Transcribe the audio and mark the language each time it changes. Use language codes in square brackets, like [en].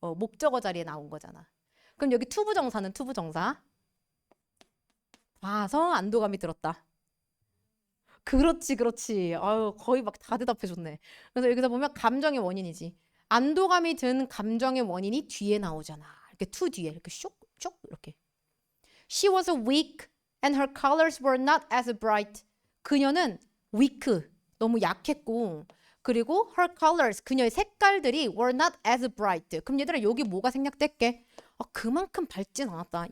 [ko] 목적어 자리에 나온 거잖아. 그럼 여기 투부정사는 투부정사. 봐서 안도감이 들었다. 그렇지, 그렇지. 아유, 거의 막 다 대답해줬네. 그래서 여기서 보면 감정의 원인이지. 안도감이 든 감정의 원인이 뒤에 나오잖아. 이렇게 투 뒤에 이렇게 쇽 이렇게. [en] She was weak and her colors were not as bright. [ko] 그녀는 [en] weak, [ko] 너무 약했고, 그리고 [en] her colors, [ko] 그녀의 색깔들이 [en] were not as bright. [ko] 그럼 얘들아 여기 뭐가 생략될게? 그만큼 밝진 않았다.